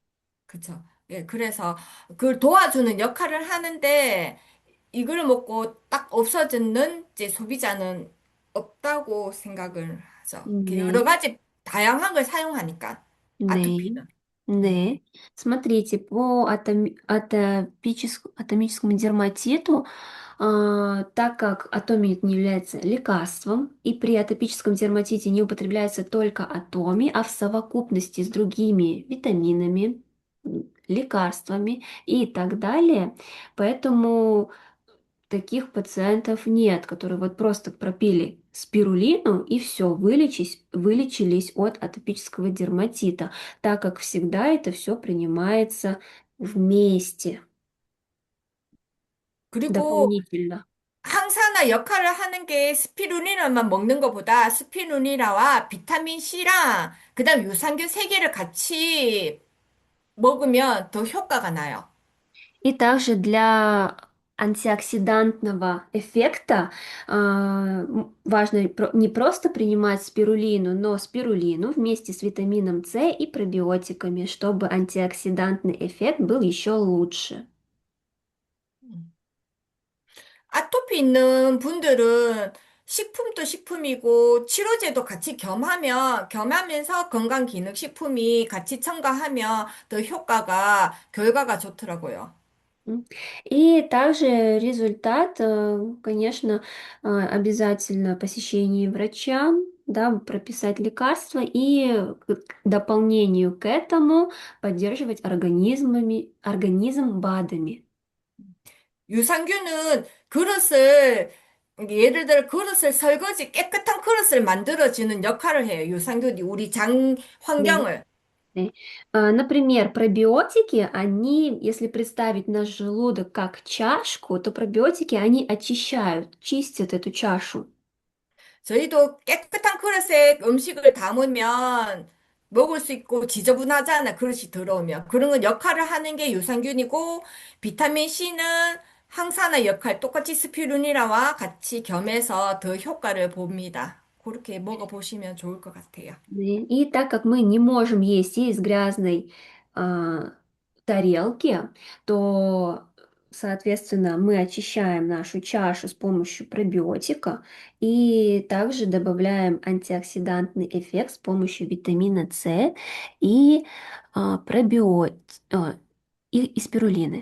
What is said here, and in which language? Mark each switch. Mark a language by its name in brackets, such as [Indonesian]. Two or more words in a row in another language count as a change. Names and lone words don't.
[Korean] 그쵸. 예, 그래서 그걸 도와주는 역할을 하는데, 이걸 먹고 딱 없어지는 이제 소비자는 없다고 생각을 하죠. 여러 네. 가지 다양한 걸 사용하니까, 네, 아토피는. 네. 네. [Russian] Смотрите, по атомическому дерматиту, так как атомик не является лекарством, и при атопическом дерматите не употребляется только атоми, а в совокупности с другими витаминами, лекарствами и так далее, поэтому таких пациентов нет, которые вот просто пропили спирулину и все, вылечились от атопического дерматита, так как всегда это все принимается вместе, [Korean] 그리고 [Russian] дополнительно. [Korean] 항산화 역할을 하는 게 스피루리나만 먹는 것보다 스피루리나와 비타민 C랑 그다음 유산균 세 개를 같이 먹으면 더 효과가 나요. [Russian] И также для антиоксидантного эффекта важно не просто принимать спирулину, но спирулину вместе с витамином С и пробиотиками, чтобы антиоксидантный эффект был еще лучше. [Korean] 아토피 있는 분들은 식품도 식품이고 치료제도 같이 겸하면서 건강기능식품이 같이 첨가하면 더 결과가 좋더라고요. [Russian] И также результат, конечно, обязательно посещение врача, да, прописать лекарства и к дополнению к этому поддерживать организм БАДами. [Korean] 유산균은 예를 들어 깨끗한 그릇을 만들어주는 역할을 해요. 유산균이 우리 장 네. 환경을. 네. [Russian] Например, пробиотики, они, если представить наш желудок как чашку, то пробиотики, они очищают, чистят эту чашу. [Korean] 저희도 깨끗한 그릇에 음식을 담으면 먹을 수 있고 지저분하잖아. 그릇이 들어오면. 그런 건 역할을 하는 게 유산균이고, 비타민 C는 항산화 역할, 똑같이 스피루니라와 같이 겸해서 더 효과를 봅니다. 그렇게 먹어보시면 좋을 것 같아요. [Russian] Да. И так как мы не можем есть из грязной а, тарелки, то, соответственно, мы очищаем нашу чашу с помощью пробиотика и также добавляем антиоксидантный эффект с помощью витамина С и и спирулины.